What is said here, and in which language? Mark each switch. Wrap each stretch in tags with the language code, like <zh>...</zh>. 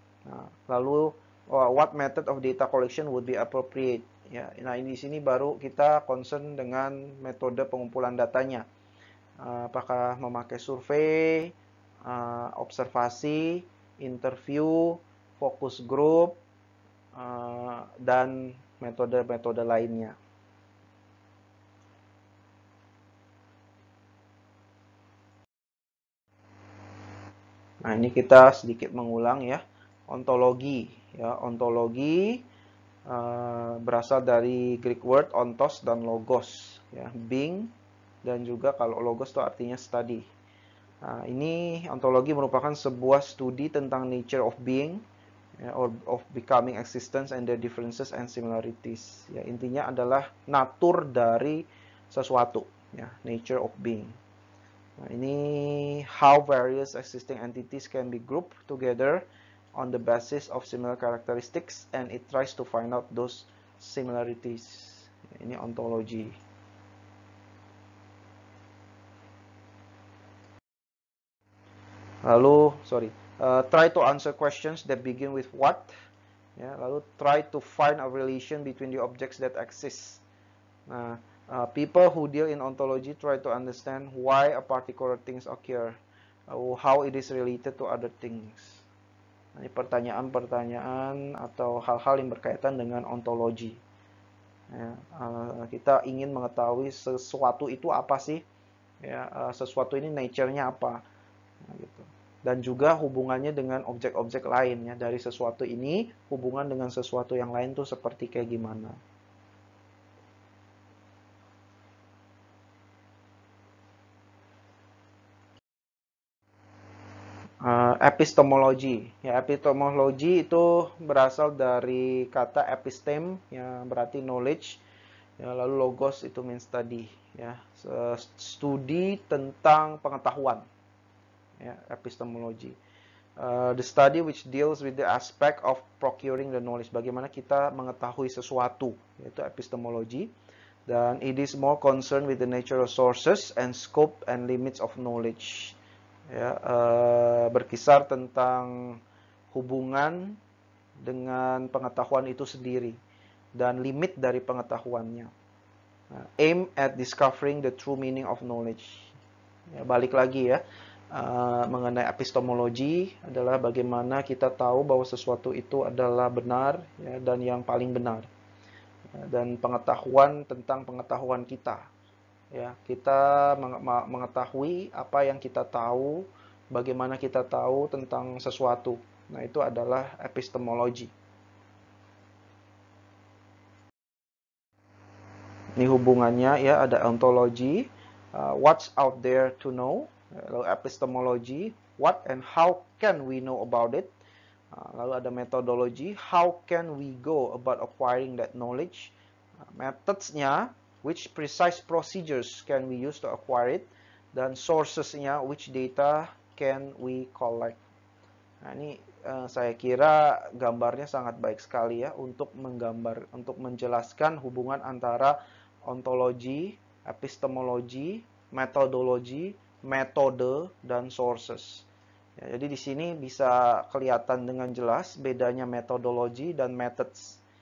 <id>Nah, lalu</id> <en>what method of data collection would be appropriate.</en> <id>Ya, nah ini di sini baru kita concern dengan metode pengumpulan datanya. Apakah memakai survei, observasi, interview, focus group, dan metode-metode lainnya. Nah, ini kita sedikit mengulang ya. Ontologi, ya, ontologi berasal dari</id> <en>Greek word</en> <id>ontos dan logos, ya, being, dan juga kalau logos itu artinya study. Nah, ini ontologi merupakan sebuah studi tentang</id> <en>nature of being, ya, or of becoming existence and their differences and similarities.</en> <id>Ya, intinya adalah natur dari sesuatu, ya, nature of being.</id> <en>Nah, ini how various existing entities can be grouped together on the basis of similar characteristics, and it tries to find out those similarities.</en> <id>Ini ontologi.</id> <en>Lalu, try to answer questions that begin with what. Ya, lalu try to find a relation between the objects that exist. Nah, people who deal in ontology try to understand why a particular things occur, how it is related to other things.</en> <id>Ini pertanyaan-pertanyaan atau hal-hal yang berkaitan dengan ontologi. Ya, kita ingin mengetahui sesuatu itu apa sih? Ya, sesuatu ini nature-nya apa? Nah, gitu. Dan juga hubungannya dengan objek-objek lain ya. Dari sesuatu ini, hubungan dengan sesuatu yang lain tuh seperti kayak gimana? Epistemologi. Ya, epistemologi itu berasal dari kata epistem yang berarti knowledge. Ya, lalu logos itu</id> <en>means study,</en> <id>ya. Studi tentang pengetahuan. Ya, epistemologi.</id> <en>The study which deals with the aspect of procuring the knowledge.</en> <id>Bagaimana kita mengetahui sesuatu, yaitu epistemologi.</id> <en>Dan it is more concerned with the nature of sources and scope and limits of knowledge.</en> <id>Ya, berkisar tentang hubungan dengan pengetahuan itu sendiri dan limit dari pengetahuannya.</id> <en>Aim at discovering the true meaning of knowledge.</en> <id>Ya, balik lagi ya, mengenai epistemologi adalah bagaimana kita tahu bahwa sesuatu itu adalah benar ya, dan yang paling benar. Dan pengetahuan tentang pengetahuan kita. Ya, kita mengetahui apa yang kita tahu, bagaimana kita tahu tentang sesuatu. Nah, itu adalah epistemologi. Ini hubungannya ya, ada ontologi,</id> <en>what's out there to know,</en> <id>lalu epistemologi,</id> <en>what and how can we know about it.</en> <id>Lalu ada metodologi,</id> <en>how can we go about acquiring that knowledge. Methods-nya, which precise procedures can we use to acquire it,</en> <id>dan sources-nya,</id> <en>which data can we collect.</en> <id>Nah, ini saya kira gambarnya sangat baik sekali ya untuk menjelaskan hubungan antara ontologi, epistemologi, metodologi, metode, dan sources. Ya, jadi di sini bisa kelihatan dengan jelas bedanya metodologi dan methods.</id>